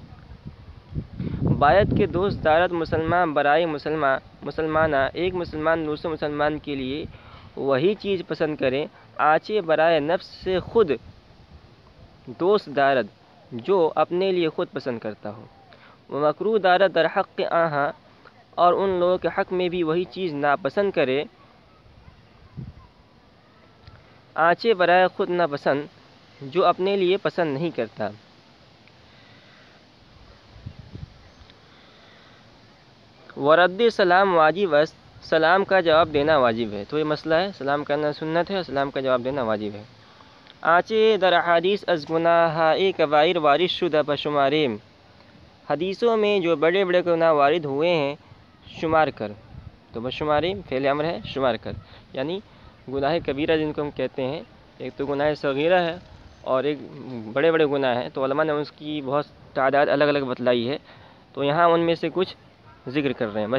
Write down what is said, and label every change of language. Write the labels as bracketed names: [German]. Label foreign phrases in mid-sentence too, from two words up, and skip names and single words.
[Persian] بایت کے دوست دارد مسلمان برائے مسلمانہ، [Urdu] ایک مسلمان دوسرے مسلمان کے لیے وہی چیز پسند کرے، [Persian] آنچے برائے نفس سے خود دوست دارد، [Urdu] جو اپنے لیے خود پسند کرتا ہو۔ [Persian] ومکروہ دارد در حق آہاں، [Urdu] اور ان لوگوں کے حق میں بھی وہی چیز ناپسند کرے، [Persian] آنچے برائے خود ناپسند، [Urdu] جو اپنے لیے پسند نہیں کرتا۔ [Persian] ورد سلام واجب است، [Urdu] سلام کا جواب دینا واجب ہے۔ تو یہ مسئلہ ہے، سلام کرنا سنت ہے اور سلام کا جواب دینا واجب ہے۔ [Persian] آنچے در احادیث از گناہائے کبائر وارد شدہ بشمارے، [Urdu] حدیثوں میں جو بڑے بڑے گناہ وارد ہوئے ہیں شمار کر۔ تو بشمارے فعل امر ہے، شمار کر، یعنی گناہ کبیرہ جن کو ہم کہتے ہیں، ایک تو گناہ صغیرہ ہے اور ایک بڑے بڑے گناہ ہیں، تو علماء نے اس کی بہت تعداد الگ الگ بتلائی ہے، تو یہاں ان میں سے کچھ ذکر کر رہے ہیں۔